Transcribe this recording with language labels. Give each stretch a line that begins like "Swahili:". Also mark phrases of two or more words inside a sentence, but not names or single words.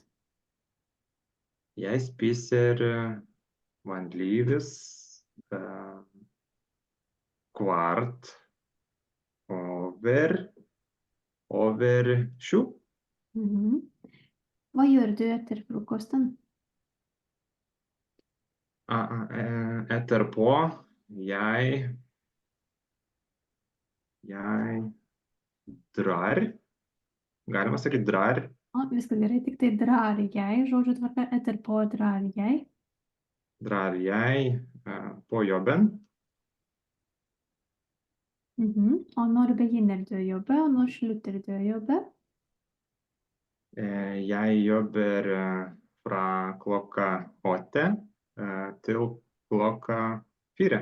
Norwegian: Jeg spiser vanligvis kvart over 7. Mhm. Hva gjør du etter frokosten? Etterpå jeg drar.
Lithuanian: Galima sakyti drar. O, viskas gerai, tik tai
Norwegian: drar jeg,
Lithuanian: žodžių tvarka,
Norwegian: etterpå drar jeg. Drar jeg på jobben. Og når begynner du å jobbe, og når slutter du å jobbe? Jeg jobber fra klokka 8 til klokka 4.